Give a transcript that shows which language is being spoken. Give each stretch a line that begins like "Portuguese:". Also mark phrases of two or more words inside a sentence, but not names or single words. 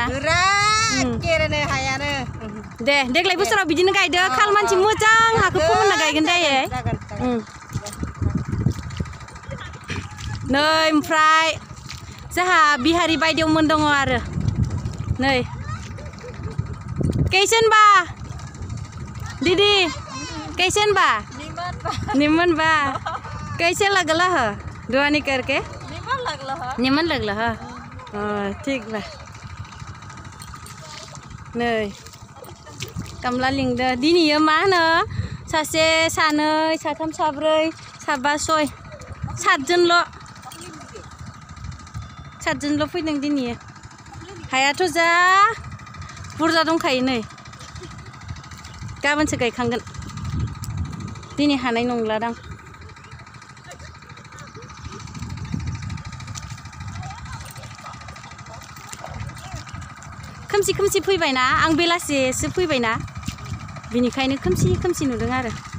Bodo: केरेनो हायानो। दे देग्लाय बोसोराव बिदिनो गायदो खाल मानसि मोजां हाखौ फोमोनना गायगोन दायो। नै ओमफ्राय जोंहा बिहारि बायदेवमोन दङ आरो
Bhojpuri: नै कैसन बा दीदी कैसन बा निमन बा कैसे लगला है दुआनी करके निमन लगला हा ठीक बा
Bodo: नै कामला लिंदो दिनैयो मा होनो सासे सानै साथाम साब्रै साबा सय सातजोनल' फैदों दिनैयो हायाथ' जा बुरजा दंखायो नै गाबोनसो गायखांगोन दिनै हानाय नंलादां खोमसि खोमसि फैबायना आं बेलासिसो फैबायना बिनिखायनो खोमसि नुदों आरो